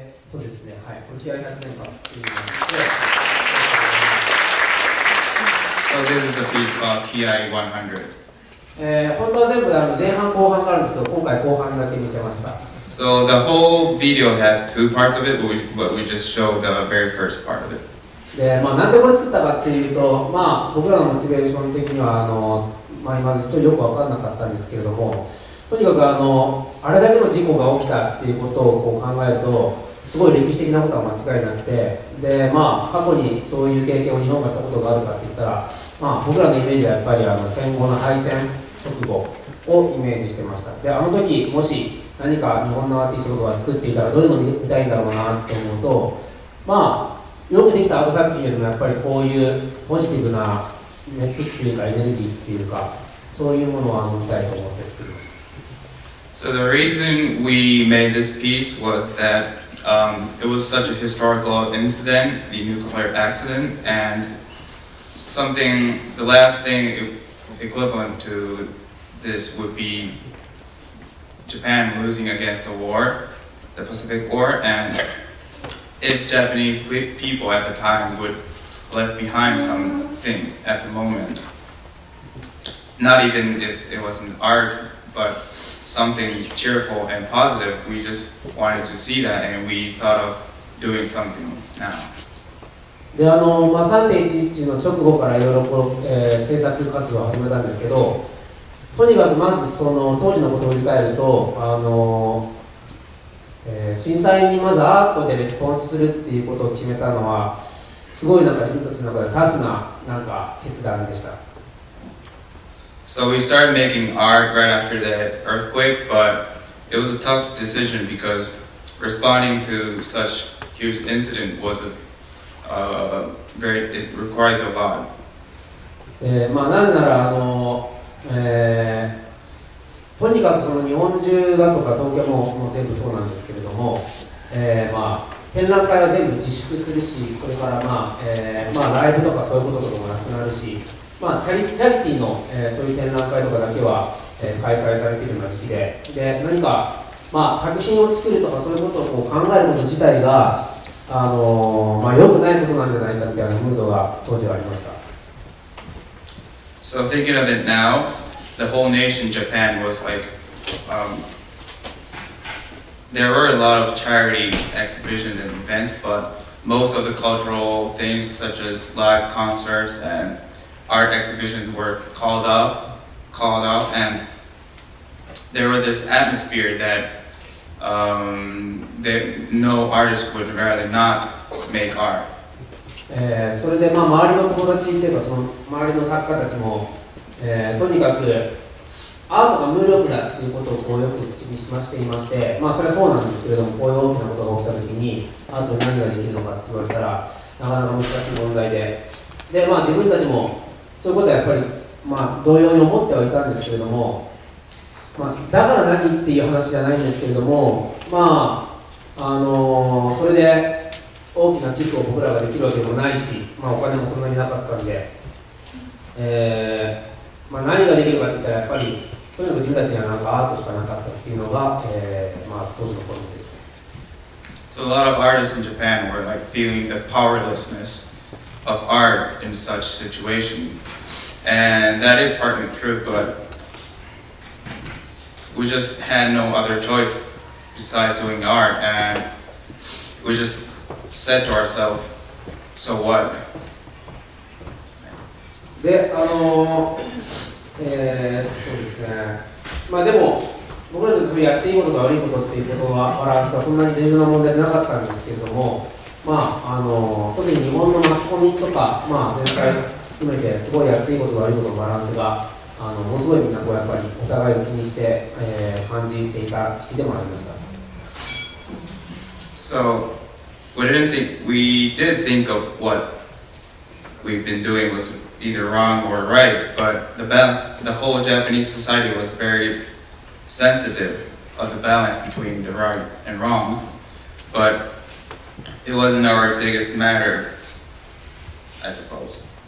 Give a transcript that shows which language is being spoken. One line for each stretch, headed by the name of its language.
Japanese: そうですね、はい、これ気合100年間っていうので、
English: So this is the piece called PI 100.
Japanese: 本当は全部前半後半があるんですけど、今回後半だけ見せました。
English: So the whole video has two parts of it, but we just showed the very first part of it.
Japanese: で、なんでこれ作ったかっていうと、僕らのモチベーション的には今までちょっとよく分からなかったんですけれども、とにかくあれだけの事故が起きたっていうことをこう考えると、すごい歴史的なことは間違いなくて、で、過去にそういう経験を日本がしたことがあるかって言ったら、僕らのイメージはやっぱり戦後の敗戦直後をイメージしてました。で、あの時もし何か日本のアーティストとか作っていたらどれの見たいんだろうなって思うと、よくできたアート作品よりもやっぱりこういうポジティブな熱っていうかエネルギーっていうか、そういうものを見たいと思って作りました。
English: So the reason we made this piece was that it was such a historical incident, the nuclear accident, and the last thing equivalent to this would be Japan losing against the war, the Pacific War, and if Japanese people at the time would left behind something at the moment, not even if it wasn't art, but something cheerful and positive, we just wanted to see that and we thought of doing something now.
Japanese: で3.11 の直後からいろいろ制作活動を始めたんですけど、とにかくまずその当時のことを振り返ると、震災にまずアートでレスポンスするっていうことを決めたのはすごい自分たちの中でタフな決断でした。
English: So we started making art right after the earthquake, but it was a tough decision because responding to such huge incident was it requires a lot.
Japanese: なぜならとにかくその日本中がとか東京も全部そうなんですけれども、展覧会は全部自粛するし、それからライブとかそういうこととかもなくなるし、チャリティーの、そういう展覧会とかだけは、開催されているような時期で、何か、作品を作るとかそういうことを考えること自体が良くないことなんじゃないかみたいなムードが当時はありました。
English: So thinking of it now, the whole nation, Japan, was there were a lot of charity exhibitions and events, but most of the cultural things such as live concerts and art exhibitions were called off, and there was this atmosphere that no artist would rather not make art.
Japanese: それで周りの友達っていうかその周りの作家たちも、とにかくアートが無力だっていうことをよく口にしていまして、それはそうなんですけれども、こういう大きなことが起きたときにアートに何ができるのかって言われたらなかなか難しい問題で、自分たちもそういうことはやっぱり同様に思ってはいたんですけれども、だから何っていう話じゃないんですけれども、それで大きな寄付を僕らができるわけでもないし、お金もそんなになかったんで、何ができるかって言ったらやっぱりとにかく自分たちにはアートしかなかったっていうのが、当時の頃です。
English: So a lot of artists in Japan were feeling the powerlessness of art in such situation, and that is partly true, but we just had no other choice besides doing art, and we just said to ourselves, so what?
Japanese: で、そうですね。でも僕らとしてやっていいことと悪いことっていうことはバランスはそんなに重要な問題じゃなかったんですけれども、特に日本のマスコミとか、全体含めてすごいやっていいことと悪いことのバランスがものすごいみんなやっぱりお互いを気にして、感じていた時期でもありました。
English: So we did think of what we've been doing was either wrong or right, but the whole Japanese society was very sensitive of the balance between the right and wrong, but it wasn't our biggest matter, I suppose.